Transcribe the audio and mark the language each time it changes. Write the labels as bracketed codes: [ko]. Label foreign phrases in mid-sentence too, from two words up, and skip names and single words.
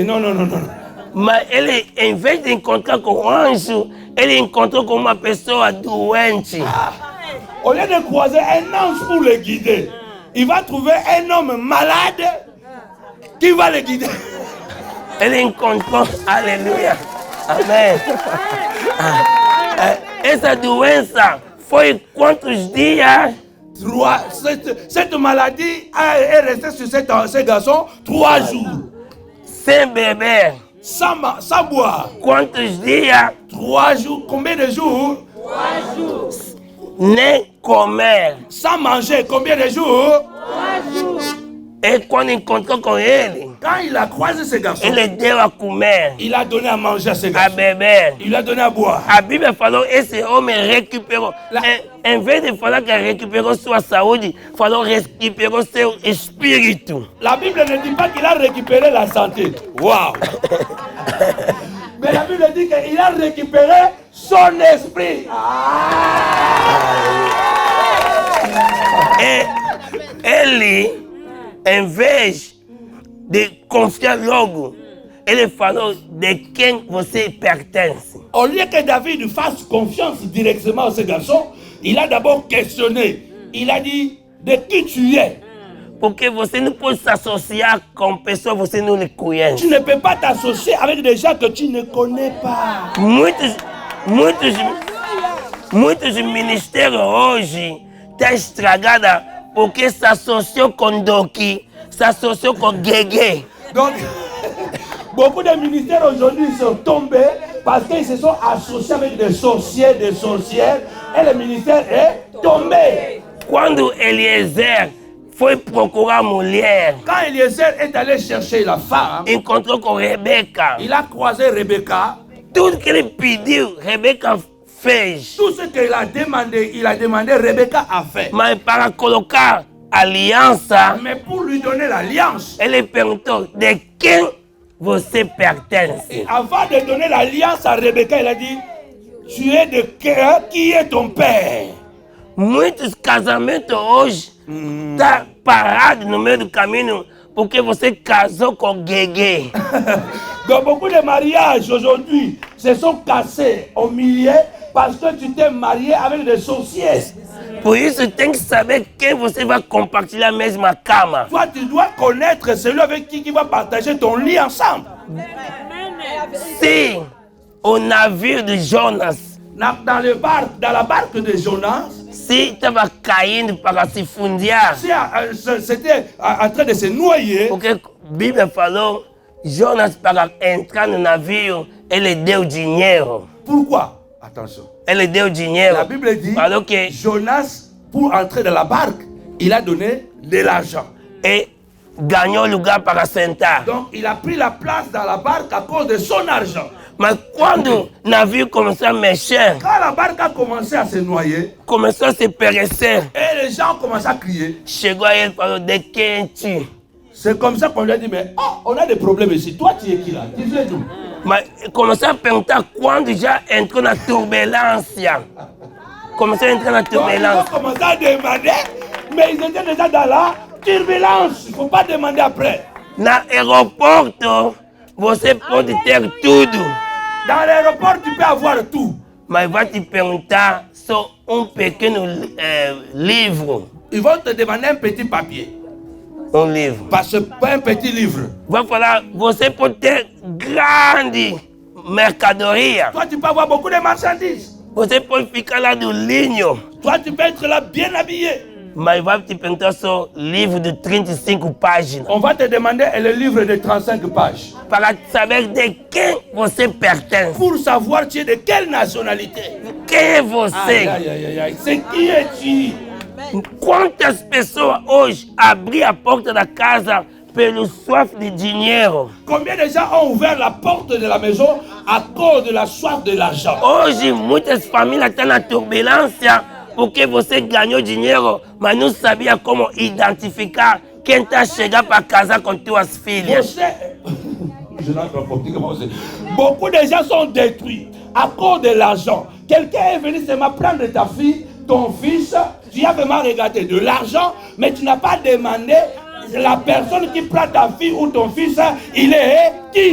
[fr] Non, non, non, non. [pt] Mas ele, em vez de encontrar com um anjo, ele encontrou com uma pessoa doente. [fr] Au lieu de croiser un ange pour le guider, il va trouver un homme malade qui va le guider. [pt] Ele encontrou, aleluia, amém. Essa doença foi quantos dias? [fr] Cette maladie est restée sur ce garçon 3 jours. [pt] Sem beber. [fr] Sans boire. [pt] Quantos dias? [fr] 3 jours. Combien de jours? 3 jours. [pt] Nem comer. [fr] Sans manger. Combien de jours? 3 jours. [pt] E quando encontrou com ele, [fr] quand il a croisé ce garçon, [pt] ele deu a comer, [fr] il a donné à manger à ce [pt] a [fr] garçon, [pt] beber. [fr] il a donné à boire. [pt] A Bíblia falou, esse homem recuperou. Em vez de falar que recuperou sua saúde, falou recuperou seu espírito. [fr] La Bible ne dit pas qu'il a récupéré la santé. Waouh! Mais la Bible dit qu'il a récupéré son esprit. [pt] E ele, em vez de confiar logo, ele falou de quem você pertence. [fr] Au lieu que David fasse confiance directement à ce garçon, il a d'abord questionné. Il a dit, de qui tu es? [pt] Porque você não pode se associar com pessoas que você não conhece. [fr] Tu ne peux pas t'associer avec des gens que tu ne connais pas. [pt] Muitos ministérios hoje estão estragados porque se associou com Doki, se associou com Guégué. [fr] Donc, beaucoup de ministères aujourd'hui sont tombés parce qu'ils se sont associés avec des sorciers, des sorcières, et le ministère est tombé. [pt] Quando Eliezer foi procurar mulher, [fr] quand Eliezer est allé chercher la femme, [pt] encontrou com Rebeca. [fr] Il a croisé Rebecca. [pt] Tudo que ele pediu, Rebeca fez. [fr] Tout ce qu'il a demandé, Rebecca a fait. [pt] Mas para colocar aliança, [fr] mais pour lui donner l'alliance, [pt] ele perguntou de quem você pertence. [fr] Et avant de donner l'alliance à Rebecca, il a dit, tu es de qui est ton père? [pt] Muitos casamentos hoje estão parados no meio do caminho porque você casou com Guégué. [fr] Donc beaucoup de mariages aujourd'hui se sont cassés au milieu parce que tu t'es marié avec des sorciers. [pt] Por isso tem que saber quem você vai compartilhar a mesma cama. [fr] Toi, tu dois connaître celui avec qui va partager ton lit ensemble. [pt] Si o navio de Jonas, [fr] dans la barque de Jonas, [pt] se estava caindo para se fundir, [fr] c'était en train de se noyer. [pt] Porque a Bíblia falou, Jonas para entrar no navio, ele deu dinheiro. [fr] Pourquoi? Attention. [pt] Ele deu dinheiro. [fr] La Bible dit, [pt] falou que [fr] Jonas, pour entrer dans la barque, il a donné de l'argent. [pt] Et ganhou lugar para sentar. [fr] Donc il a pris la place dans la barque à cause de son argent. [pt] Mas quando o navio começou a mexer, [fr] quand la barque a commencé à se noyer, [pt] começou a se perecer, [fr] et les gens commençaient à crier, [pt] chegou a ele e falou, de quem tu? [fr] C'est comme ça qu'on lui a dit, mais on a des problèmes ici. Toi, tu es qui là? Tu viens d'où? [pt] Mas começou a perguntar quando já entrou na turbulência. Começou a entrar na turbulência. [fr] Ils ont commencé à demander, mais ils étaient déjà dans la turbulence. Il ne faut pas demander après. [pt] Na aeroporto, você pode ter tudo. [fr] Dans l'aéroport, tu peux avoir tout. [pt] Mas vai te perguntar só pequeno livro. [fr] Ils vont te demander un petit papier. [pt] Livro. [fr] Parce que pas un petit livre. [pt] Vai falar, você pode ter grande mercadoria. [fr] Toi, tu peux avoir beaucoup de marchandises. [pt] Você pode ficar lá do linho. [fr] Toi, tu peux être là bien habillé. [pt] Mas vai te perguntar só livro de 35 páginas. [fr] On va te demander le livre de 35 pages. [pt] Para saber de quem você pertence. [fr] Pour savoir tu es de quelle nationalité. [pt] Quem é você? [fr] C'est qui es-tu? [pt] Quantas pessoas hoje abriram a porta da casa pelo soif de dinheiro. [fr] Combien de gens ont ouvert la porte de la maison à cause de la soif de l'argent? [pt] Hoje, muitas famílias estão na turbulência porque você ganhou dinheiro, mas não sabia como identificar quem está chegando para casar com tuas filhas. [fr] Je n'ai pas compris comment c'est. Beaucoup de gens sont détruits à cause de l'argent. Quelqu'un est venu seulement prendre ta fille, ton fils, tu as vraiment regardé de l'argent, mais tu n'as pas demandé la personne qui prend ta fille ou ton fils, il est qui?